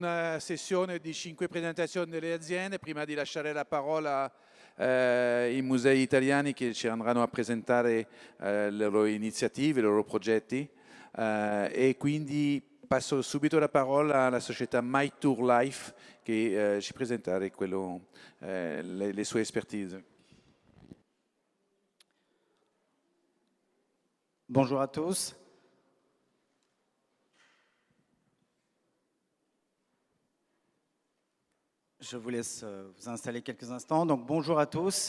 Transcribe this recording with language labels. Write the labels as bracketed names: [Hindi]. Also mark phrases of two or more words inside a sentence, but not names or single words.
[Italian] Una sessione di 5 presentazioni delle aziende prima di lasciare la parola ai musei italiani che ci andranno a presentare le loro iniziative, i loro progetti e quindi passo subito la parola alla società My Tour Life che ci presenterà le sue expertise. [French] Bonjour à tous. Je vous laisse vous installer quelques instants. Donc, bonjour à tous.